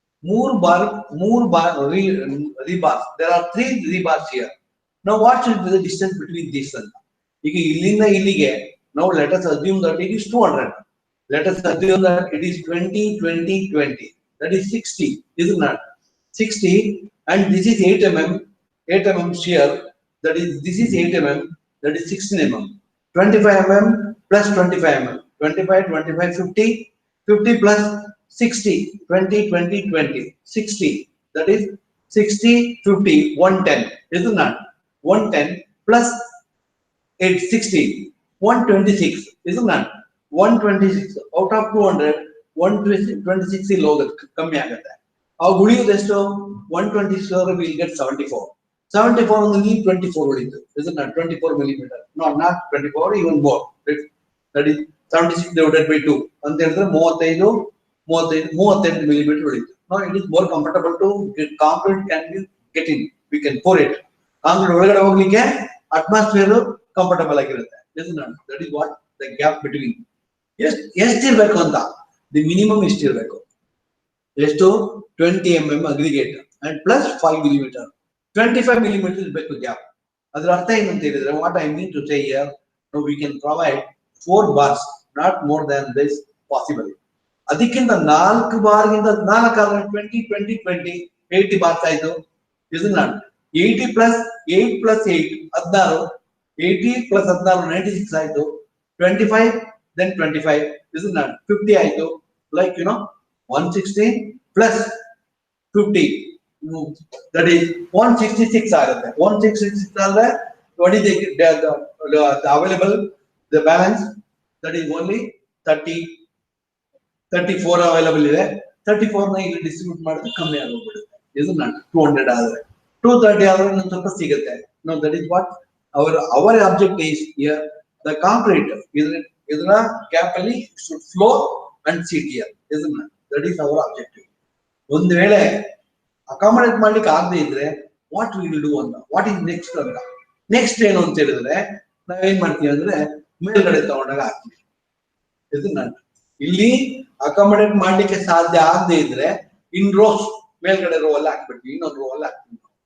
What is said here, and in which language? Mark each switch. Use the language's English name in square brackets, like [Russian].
[Kannada] ಮೂರು bar rebars. [English] There are 3 rebars here. Now what should be the distance between this [Kannada] ಅಂತ? ಈಗ ಇಲ್ಲಿಂದ ಇಲ್ಲಿಗೆ [English] now let us assume that it is 200. Let us assume that it is 20, 20, 20. That is 60, isn't it? 60, and this is 8 mm shear. That is, this is 8 mm. That is 16 mm. 25 mm plus 25 mm. 25, 25, 50. 50 plus 60. 20, 20, 20. 60. That is 60, 50, 110. Isn't it? 110 plus 8, 60. 126. Isn't it? [Kannada] 126 out of 200, 126 ಇಲ್ಲಿ ಹೋಗುತ್ತೆ, ಕಮ್ಮಿ ಆಗುತ್ತೆ. ಅವು ಉಳಿಯೋದು ಎಷ್ಟು? 126 will get 74. 74 ನಲ್ಲಿ 24 ಉಳಿತು. [English] isn't it? [Kannada] 24 millimeter. [English] No, not 24, even more. That is 76 divided by 2 [Kannada] ಅಂತ ಹೇಳಿದ್ರೆ [English] 38 millimeter [Kannada] ಉಳಿತು. [English] Now it is more comfortable to get concrete can be get in. We can pour it. [Kannada] Concrete ಒಳಗಡೆ ಹೋಗ್ಲಿಕ್ಕೆ atmosphere comfortable ಆಗಿರುತ್ತೆ. [English] isn't it? That is what the gap between. [Kannada] ಎಷ್ಟಿರ್ಬೇಕು ಅಂತ, the minimum ಎಷ್ಟಿರ್ಬೇಕು? ಎಷ್ಟು? [English] 20 mm aggregate and plus 5 millimeter. 25 millimeter [Kannada] ಇರಬೇಕು gap. ಅದರ ಅರ್ಥ ಏನಂತ ಹೇಳಿದ್ರೆ, [English] What I mean to say here, we can provide 4 bars, not more than this possible. [Kannada] ಅದಕ್ಕಿಂತ 4 ಬಾರ್ಗಿಂತ 4 ಆದ್ರೆ [English] 20, 20, 20 80 bars ಆಯ್ತು. Is it not? 80 plus 8 plus 8 16, 80 plus 16 96 ಆಯ್ತು. 25 then 25 is it not? 50 ಆಯ್ತು. Like 160 plus 50 that is 166 ಆಗುತ್ತೆ. 166 ಆದ್ರೆ what is the available the balance that is only 34 available ಇದೆ. [Kannada] 34 ನ ಇಲ್ಲಿ ಡಿಸ್ಟ್ರಿಬ್ಯೂಟ್ ಮಾಡಿದ್ರೆ ಕಮ್ಮಿ ಆಗೋಗ್ಬಿಡುತ್ತೆ. ಇದು not 200 ಆದ್ರೆ 230 ಆದ್ರೆ ಇನ್ನೊಂದು ಸ್ವಲ್ಪ ಸಿಗುತ್ತೆ. [English] No, that is what our object is here. The concrete [Kannada] ಇದರ ಗ್ಯಾಪ್ ಅಲ್ಲಿ [English] should flow and sit here. Isn't it? That is our objective. [Kannada] ಒಂದು ವೇಳೆ ಅಕಾಮಡೇಟ್ ಮಾಡ್ಲಿಕ್ಕೆ ಆಗದೆ ಇದ್ರೆ [English] What we will do ಅಂತ, what is next ಅಂತ. [Kannada] ನೆಕ್ಸ್ಟ್ ಏನು ಅಂತ ಹೇಳಿದ್ರೆ ನಾವೇನ್ ಮಾಡ್ತೀವಿ ಅಂದ್ರೆ ಮೇಲ್ಗಡೆ ತಗೊಂಡಾಗ ಹಾಕ್ತೀವಿ. ಇಲ್ಲಿ ಅಕಾಮಡೇಟ್ ಮಾಡ್ಲಿಕ್ಕೆ ಸಾಧ್ಯ ಆಗದೆ ಇದ್ರೆ ಇನ್ ರೋಸ್ ಮೇಲ್ಗಡೆ ರೋ ಅಲ್ಲಿ ಹಾಕ್ಬಿಡ್ತೀವಿ, ಇನ್ನೊಂದು ರೋ ಅಲ್ಲಿ ಹಾಕ್ತೀವಿ.